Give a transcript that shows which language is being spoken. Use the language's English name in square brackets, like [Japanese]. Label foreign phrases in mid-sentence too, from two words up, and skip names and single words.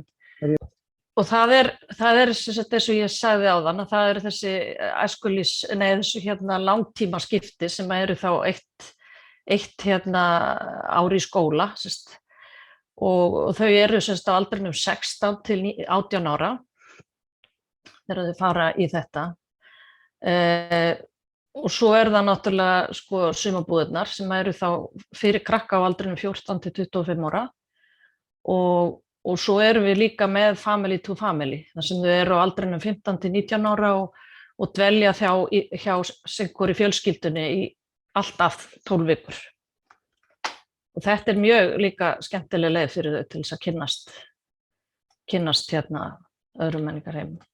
[Icelandic] Og það er eins og ég sagði áðan að það eru þessi langtíma skipti sem eru þá eitt ár í skóla og þau eru á aldrinum 16 til 18 ára þegar þau fara í þetta. Og svo er það náttúrulega sko sumarbúðirnar sem eru þá fyrir krakka á aldrinum 14 til 25 ára og svo erum við líka með family to family, þar sem þau eru á aldrinum 15 til 19 ára og dvelja hjá sinni fjölskyldunni í alltaf 12 vikur. Og þetta er mjög líka skemmtileg leið fyrir þau til þess að kynnast hérna öðrum menningarheimum.